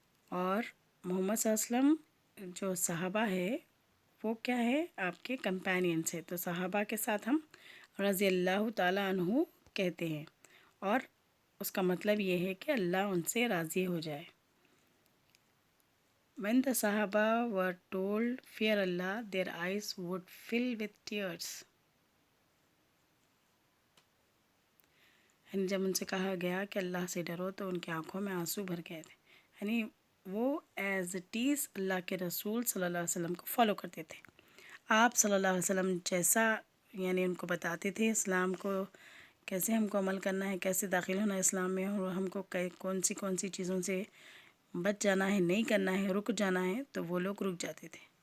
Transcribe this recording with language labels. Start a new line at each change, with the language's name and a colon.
Urdu: اور محمد صلی اللہ علیہ وسلم جو صحابہ ہے وہ کیا ہے؟ آپ کے کمپینینس ہے. تو صحابہ کے ساتھ ہم رضی اللہ تعالیٰ عنہ کہتے ہیں، اور اس کا مطلب یہ ہے کہ اللہ ان سے راضی ہو جائے.
English: When the Sahaba were told fear Allah, their eyes would fill with tears.
Urdu: یعنی جب ان سے کہا گیا کہ اللہ سے ڈرو تو ان کی آنکھوں میں آنسو بھر گئے تھے. یعنی وہ
English: as it is
Urdu: اللہ کے رسول صلی اللہ علیہ وسلم کو فالو کرتے تھے. آپ صلی اللہ علیہ وسلم جیسا یعنی ان کو بتاتے تھے اسلام کو کیسے ہم کو عمل کرنا ہے، کیسے داخل ہونا ہے اسلام میں، اور ہم کو کون سی چیزوں سے بچ جانا ہے، نہیں کرنا ہے، رک جانا ہے، تو وہ لوگ رک جاتے تھے.